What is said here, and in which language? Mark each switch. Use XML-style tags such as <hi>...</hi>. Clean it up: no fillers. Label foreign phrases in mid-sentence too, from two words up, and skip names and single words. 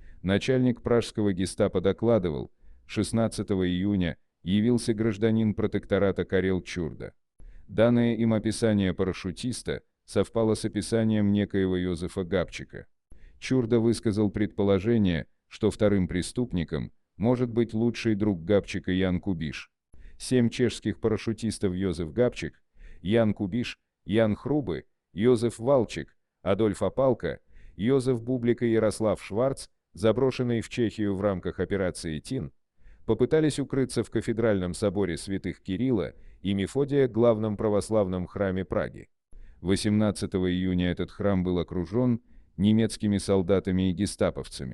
<ru>Начальник пражского гестапо докладывал, 16 июня явился гражданин протектората Карел Чурда. Данное им описание парашютиста совпало с описанием некоего Йозефа Габчика. Чурда высказал предположение, что вторым преступником может быть лучший друг Габчика Ян Кубиш. 7 чешских парашютистов Йозеф Габчик, Ян Кубиш, Ян Хрубы, Йозеф Валчик, Адольф Апалка, Йозеф Бублик и Ярослав Шварц, заброшенные в Чехию в рамках операции ТИН, попытались укрыться в кафедральном соборе святых Кирилла и Мефодия, главном православном храме Праги. 18 июня этот храм был окружен немецкими солдатами и гестаповцами.</ru>